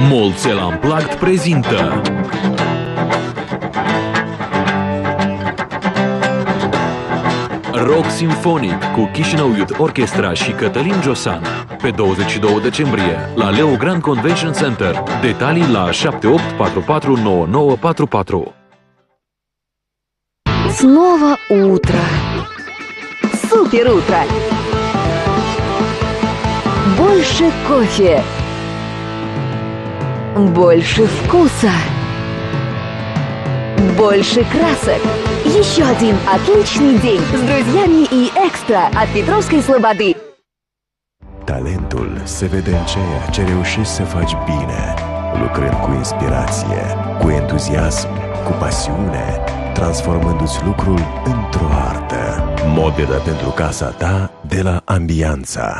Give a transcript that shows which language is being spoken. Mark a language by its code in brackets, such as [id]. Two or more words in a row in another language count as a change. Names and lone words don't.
[ro] Mulțela Unplugged prezintă Rock Simfonic cu Chișinău Youth Orchestra și Cătălin Giosan pe 22 decembrie la Leo Grand Convention Center. Detalii la 7844 9944. [ru] Снова утро. Супер утро. Больше кофе. Больше вкуса. Больше красок. Еще один отличный день с друзьями и экстра от Петровской Слободы. [ro] Talentul se vede în ceea ce reușești să faci bine, lucrând cu inspirație, cu entuziasm, cu pasiune, transformându-ți lucrul într-o artă. Mobilă pentru casa ta de la Ambianța.